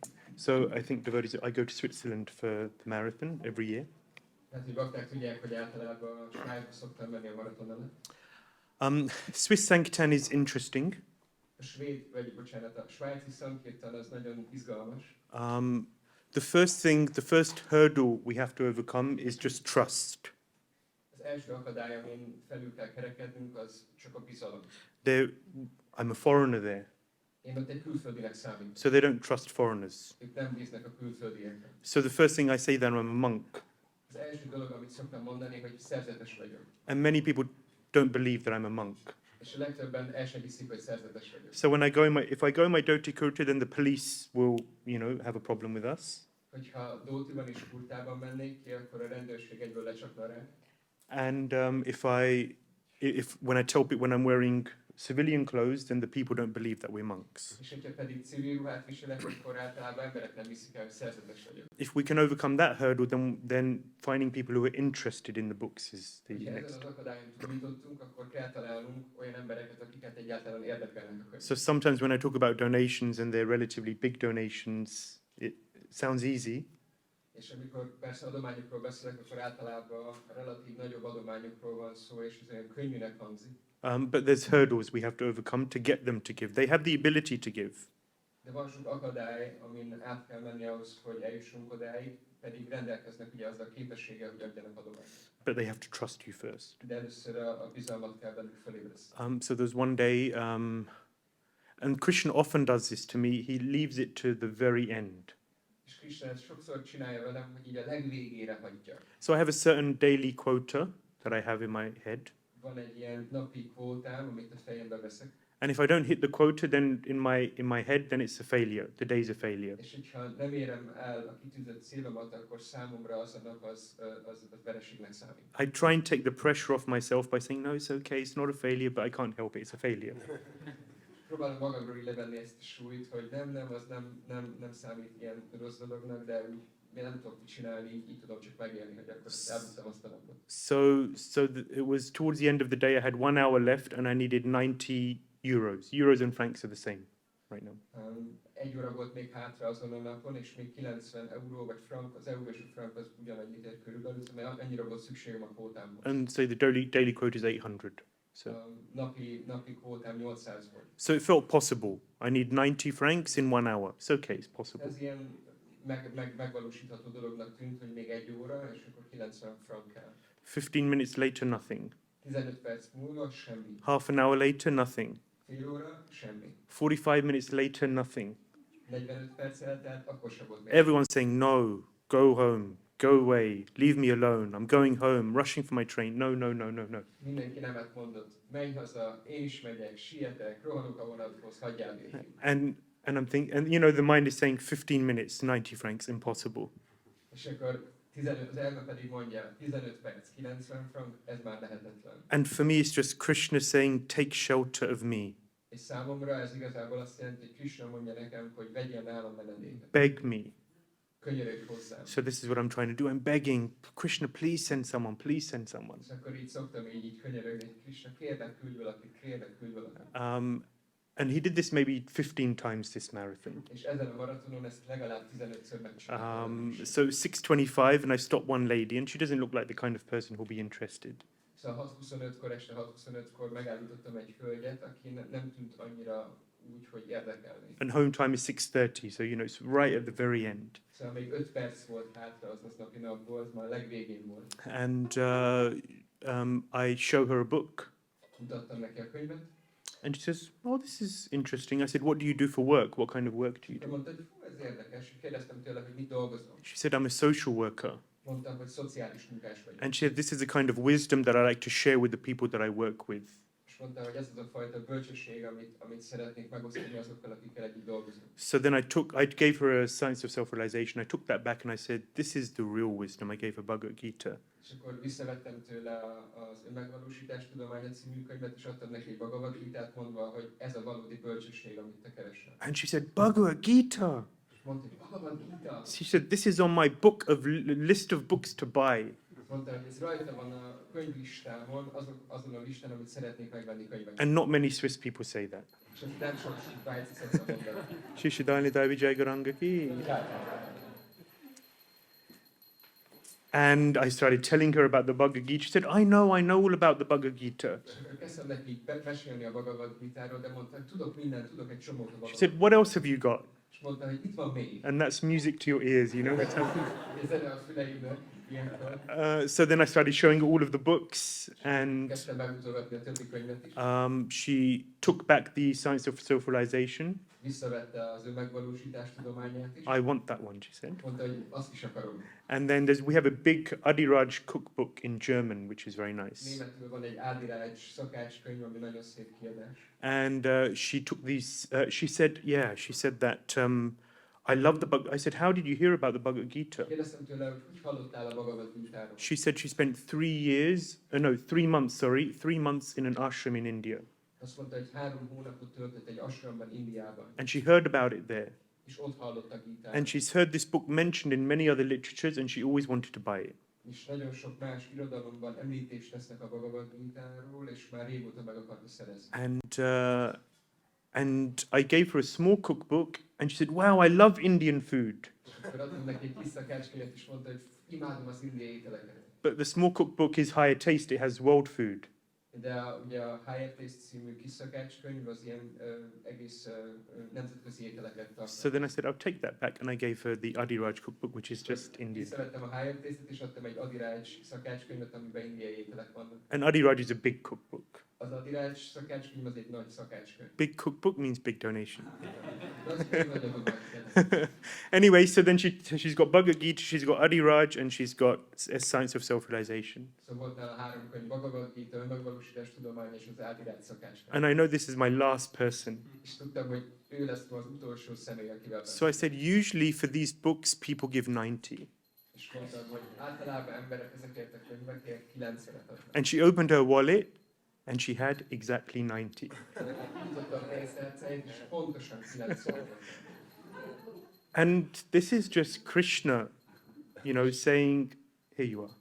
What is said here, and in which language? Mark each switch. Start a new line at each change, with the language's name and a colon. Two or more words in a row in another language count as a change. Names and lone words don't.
English: So I think devotees, I go to Switzerland for the marathon every year.
Hungarian: Hát, hogy bakták tudják, hogy általában Svájcba szoktam menni a maraton előtt.
English: Swiss Sankirtan is interesting.
Hungarian: A svájci Sankirtan az nagyon izgalmas.
English: The first hurdle we have to overcome is just trust.
Hungarian: Az első akadály, amin felül kell kerekednünk, az csak a bizalom.
English: I'm a foreigner there.
Hungarian: Én ott egy külföldinek számítok.
English: So they don't trust foreigners.
Hungarian: Ők nem bíznak a külföldiekben.
English: So the first thing I say then, I'm a monk.
Hungarian: Az első dolog, amit szoktam mondani, hogy szerzetes vagyok.
English: And many people don't believe that I'm a monk.
Hungarian: És a legtöbben el sem hiszik, hogy szerzetes vagyok.
English: So when if I go in my dhoti kurta, then the police will, have a problem with us.
Hungarian: Hogyha dhótiban és kurtában mennék ki, akkor a rendőrség egyből lecsapna rá.
English: And when I tell people when I'm wearing civilian clothes, then the people don't believe that we're monks.
Hungarian: És hogyha pedig civil ruhát viselek, akkor általában emberek nem hiszik el, hogy szerzetes vagyok.
English: If we can overcome that hurdle, then finding people who are interested in the books is the next. next.
Hungarian: Az akadályon túlítottunk, akkor kell találnunk olyan embereket, akiket egyáltalán érdekelnek a könyvek.
English: So sometimes when I talk about donations and they're relatively big donations, it sounds easy.
Hungarian: És amikor persze adományokról beszélek, akkor általában relatív nagyobb adományokról van szó, és ez olyan könnyűnek hangzik.
English: But there's hurdles we have to overcome to get them to give. They have the ability to give.
Hungarian: De van sok akadály, amin át kell menni ahhoz, hogy eljussunk odáig, pedig rendelkeznek ugye azzal a képességgel, hogy adjanak adományt.
English: But they have to trust you first.
Hungarian: De először a bizalmat kell velük felébreszteni.
English: So there's one day, and Krishna often does this to me, he leaves it to the very end.
Hungarian: És Krishna ezt sokszor csinálja velem, hogy így a legvégére hagyja.
English: So I have a certain daily quota that I have in my head.
Hungarian: Van egy ilyen napi kvótám, amit a fejembe veszek.
English: And if I don't hit the quota, then in my head, then it's a failure. The day's a failure.
Hungarian: És hogyha nem érem el a kitűzött célomat, akkor számomra az a nap az vereségnek számít.
English: I try and take the pressure off myself by saying, no, it's okay, it's not a failure, but I can't help it, it's a failure.
Hungarian: Próbálom magamról levenni ezt a súlyt, hogy az nem számít ilyen rossz dolognak, de úgy nem tudok csinálni, így tudom csak megélni, hogy akkor elbuktam azt a napot.
English: So it was towards the end of the day, I had 1 hour left and I needed 90 euros. Euros and francs are the same right now.
Hungarian: 1 óra volt még hátra azon a napon, és még 90 euró vagy frank, az euró és a frank az ugyanannyit ér körülbelül, mert annyira volt szükségem a kvótámhoz.
English: And so the daily quota is 800. So.
Hungarian: Napi kvótám 800 volt.
English: So it felt possible. I need 90 francs in 1 hour. It's okay, it's possible.
Hungarian: Ez ilyen megvalósítható dolognak tűnt, hogy még 1 óra, és akkor 90 frank kell.
English: 15 minutes later, nothing.
Hungarian: 15 perc múlva semmi.
English: Half an hour later, nothing.
Hungarian: Fél óra, semmi.
English: 45 minutes later, nothing.
Hungarian: 45 perc eltelt, akkor sem volt még.
English: Everyone's saying, no, go home, go away, leave me alone, I'm going home, rushing for my train. No.
Hungarian: Mindenki nemet mondott. Menj haza, én is megyek, sietek, rohanok a vonathoz, hagyjál végig.
English: And I'm thinking, and the mind is saying 15 minutes, 90 francs, impossible.
Hungarian: És akkor az elme pedig mondja, 15 perc, 90 frank, ez már lehetetlen.
English: And for me it's just Krishna saying, take shelter of me.
Hungarian: És számomra ez igazából azt jelenti, hogy Krishna mondja nekem, hogy vegyél nálam menedéket.
English: Beg me.
Hungarian: Könyörögj hozzám.
English: So this is what I'm trying to do. I'm begging, Krishna, please send someone, please send someone.
Hungarian: És akkor így szoktam így könyörögni, Krishna, kérlek, küldj valakit.
English: And he did this maybe 15 times this marathon.
Hungarian: És ezen a maratonon ezt legalább 15-ször megcsináltam.
English: So 6:25 and I stop one lady and she doesn't look like the kind of person who'll be interested.
Hungarian: Szóval 6:25-kor, este 6:25-kor megállítottam egy hölgyet, aki nem tűnt annyira úgy, hogy érdekelni.
English: And home time is 6:30, so it's right at the very end.
Hungarian: Szóval még 5 perc volt hátra az napi napból, az már a legvégén volt.
English: And I show her a book.
Hungarian: Mutattam neki a könyvet.
English: And she says, oh, this is interesting. I said, what do you do for work? What kind of work do you do?
Hungarian: Mondta, hogy ez érdekes. Kérdeztem tőle, hogy mit dolgozom.
English: She said, I'm a social worker.
Hungarian: Mondtam, hogy szociális munkás vagyok.
English: And she said, this is the kind of wisdom that I like to share with the people that I work with.
Hungarian: És mondta, hogy ez az a fajta bölcsesség, amit szeretnék megosztani azokkal, akikkel együtt dolgozom.
English: So then I gave her a Science of Self-Realization. I took that back and I said, this is the real wisdom. I gave her Bhagavad Gita.
Hungarian: És akkor visszavettem tőle az önmegvalósítás tudománya című könyvet, és adtam neki egy Bhagavad Gitát, mondva, hogy ez a valódi bölcsesség, amit te keresel.
English: And she said, Bhagavad Gita.
Hungarian: Mondta, hogy Bhagavad Gita.
English: She said, this is on my book of list of books to buy.
Hungarian: Mondta, hogy ez rajta van a könyvlistámon, azon a listán, amit szeretnék megvenni könyveket.
English: And not many Swiss people say that.
Hungarian: És ez nem sok svájci szokta mondani. Shishidhanita Vijaygaranga ki. Gátán.
English: And I started telling her about the Bhagavad Gita. She said, I know all about the Bhagavad Gita.
Hungarian: És akkor kezdtem neki mesélni a Bhagavad Gítáról, de mondta, hogy tudok mindent, tudok egy csomót a
English: She Bhagavad said, what else have you got?
Hungarian: És mondta, hogy itt van még.
English: And that's music to your ears, you know. That's how.
Hungarian: Ez zene a füleimnek, ilyenkor.
English: So then I started showing her all of the books, and
Hungarian: Kezdtem megmutogatni a többi könyvet is.
English: she took back the Science of Self-Realization.
Hungarian: Visszavette az önmegvalósítás tudományát is.
English: I want that one, she said.
Hungarian: Mondta, hogy azt is akarom.
English: And then we have a big Adiraj cookbook in German, which is very nice.
Hungarian: Németül van egy Ádirács szakácskönyv, ami nagyon szép kiadás.
English: And she took these. She said that I love the Bhagavad. I said, how did you hear about the Bhagavad Gita?
Hungarian: Kérdeztem tőle, hogy hallottál a Bhagavad Gítáról?
English: She said she spent 3 months in an ashram in India,
Hungarian: Azt mondta, hogy 3 hónapot töltött egy ashramban, Indiában.
English: and she heard about it there.
Hungarian: És ott hallott a Gítáról.
English: And she's heard this book mentioned in many other literatures, and she always wanted to buy it.
Hungarian: És nagyon sok más irodalomban említést tesznek a Bhagavad Gítáról, és már régóta meg akarta szerezni.
English: And I gave her a small cookbook, and she said, "Wow, I love Indian food."
Hungarian: Akkor adtam neki egy kis szakácskönyvet, és mondta, hogy imádom az indiai ételeket.
English: But the small cookbook is higher taste; it has world food.
Hungarian: De ugye a Higher Taste című kis szakácskönyv az ilyen egész nemzetközi ételeket
English: So
Hungarian: tartalmaz.
English: then I said, "I'll take that back," and I gave her the Adiraj cookbook, which is just Indian.
Hungarian: Visszavettem a Higher Taste-et, és adtam egy Adirács szakácskönyvet, amiben indiai ételek vannak.
English: And Adiraj is a big cookbook.
Hungarian: Az Adirács szakácskönyv az egy nagy szakácskönyv.
English: Big cookbook means big donation.
Hungarian: De az könyv nagy adományként.
English: Anyway, so then she's got Bhagavad Gita, she's got Adiraj, and she's got a Science of Self-Realization.
Hungarian: Szóval volt nála 3 könyv, Bhagavad Gita, önmegvalósítás tudomány és az Adirács szakácskönyv.
English: And I know this is my last person.
Hungarian: És tudtam, hogy ő lesz az utolsó személy, akivel
English: So I said, usually for these books, people give 90.
Hungarian: És mondtam, hogy általában emberek ezekért a könyvekért 90-et adnak.
English: And she opened her wallet, and she had exactly 90.
Hungarian: Nyitotta a pénztárcáját, és pontosan 90 volt.
English: And this is just Krishna, saying, here you are.